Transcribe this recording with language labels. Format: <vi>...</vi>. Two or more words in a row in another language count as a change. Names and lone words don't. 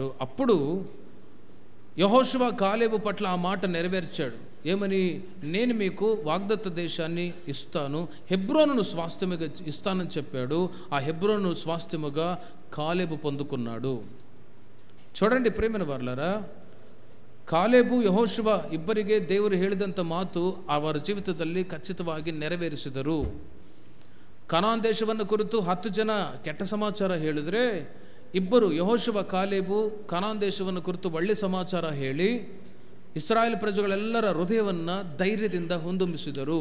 <te>అప్పుడు యెహోషువ కాలేబు పట్ల ఆ మాట నెరవేర్చాడు. ఏమని, నేను మీకు వాగ్దత్త దేశాన్ని ఇస్తాను, హెబ్రోనును స్వాస్థ్యముగా ఇస్తానని చెప్పాడు. ఆ హెబ్రోను స్వాస్థ్యముగా కాలేబు పొందుకున్నాడు. చూడండి ప్రేమైన వారలారా,</te> <kn>ಕಾಲೇಬು ಯೆಹೋಶುವ ಇಬ್ಬರಿಗೆ ದೇವರು ಹೇಳಿದಂಥ ಮಾತು ಅವರ ಜೀವಿತದಲ್ಲಿ ಖಚಿತವಾಗಿ ನೆರವೇರಿಸಿದರು. ಕನಾನ್ ದೇಶವನ್ನು ಕುರಿತು 10 ಜನ ಕೆಟ್ಟ ಸಮಾಚಾರ ಹೇಳಿದರೆ, ಇಬ್ಬರು ಯೆಹೋಶುವ ಕಾಲೇಬು ಕನಾನ್ ದೇಶವನ್ನು ಕುರಿತು ಒಳ್ಳೆ ಸಮಾಚಾರ ಹೇಳಿ ಇಸ್ರಾಯೇಲ್ ಪ್ರಜೆಗಳೆಲ್ಲರ ಹೃದಯವನ್ನು ಧೈರ್ಯದಿಂದ ಹೊಂದುಂಬಿಸಿದರು.</kn>